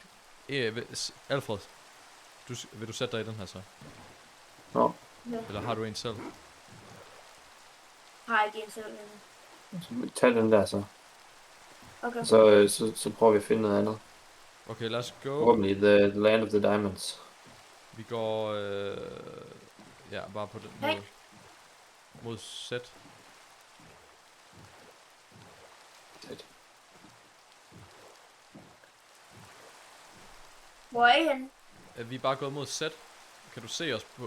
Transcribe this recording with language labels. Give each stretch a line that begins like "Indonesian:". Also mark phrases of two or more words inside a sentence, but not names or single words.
Danish: Alfred, vil du sætte dig i den her så? Nå, Eller har du en selv? Har jeg ikke en selv endnu. så tag den der så. Okay. Så prøver vi at finde noget andet. Okay, lad os gå.
English: Forhåbentlig the land of the diamonds.
Danish: Vi går... ja, bare på den Hey. mod sæt. Tæt. Hvor er I henne? Vi er bare gået mod sæt. Kan du se os på